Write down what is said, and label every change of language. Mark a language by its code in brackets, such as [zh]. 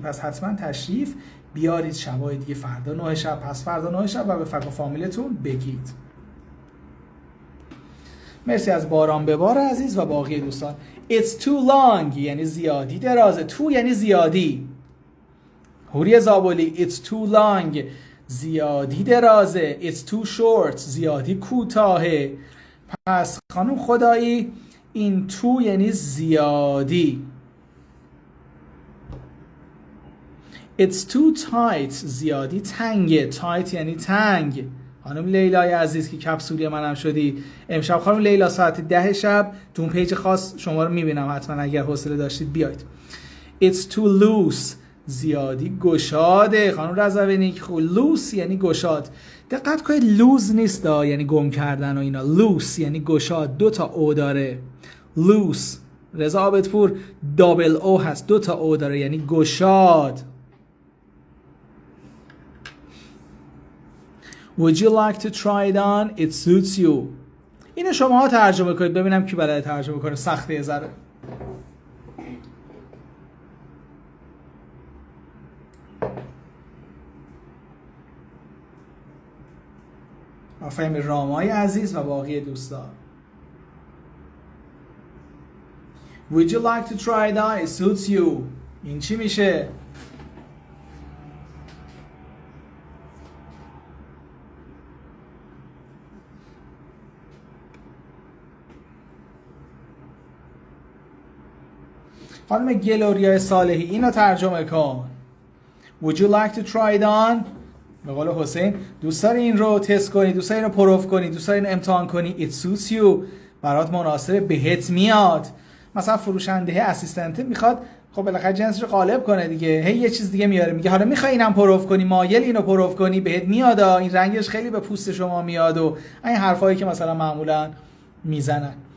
[fa] پس حتما تشریف بیارید شبای دیگه، فردا 9 شب، پس فردا 9 شب، و به فک و فامیلتون بگید. مرسی از باران ببار عزیز و باقی دوستان. [en] It's too long [fa] یعنی زیادی درازه. تو یعنی زیادی. هوری زابولی [en] it's too long [fa] زیادی درازه. [en] it's too short [fa] زیادی کوتاهه. پس خانم خدایی این تو یعنی زیادی. [en] it's too tight [fa] زیادی تنگه. tight یعنی تنگ. خانم لیلای عزیز که کپسولی منم شدی امشب، خانم لیلا ساعت 10 شب تو اون پیج خاص شما رو میبینم، حتما اگر حوصله داشتید بیاید. [en] it's too loose [fa] زیادی گشاده. خانم رضوانی که خب لوس یعنی گشاد. دقت کنید لوز نیست یعنی گم کردن و اینا. لوس یعنی گشاد، 2 تا او داره. لوس. رضا عابدپور دابل او هست، 2 تا او داره یعنی گشاد. [en] Would you like to try it on? It suits you. [fa] اینو شماها ترجمه کنید ببینم کی بلده ترجمه کنه. سخته یه ذره. آفرین رامای عزیز و باقی دوستان. [en] Would you like to try it on? It suits you. [fa] این چی میشه؟ خانم گلوریا صالحی اینو ترجمه کن. [en] Would you like to try it on? [fa] به قول حسین دوست داری این رو تست کنی، دوست داری این رو پروف کنی، دوست داری این رو امتحان کنی. [en] It suits you [fa] برات مناسبه، بهت میاد. مثلا فروشنده اسیستنت میخواد خب بالاخره جنسش رو غالب کنه دیگه، هی یه چیز دیگه میاره، میگه حالا میخوای اینم پروف کنی، مایل اینو پروف کنی، بهت میاد، این رنگش خیلی به پوست شما میاد و این حرفایی که مثلا معمولا میزنن.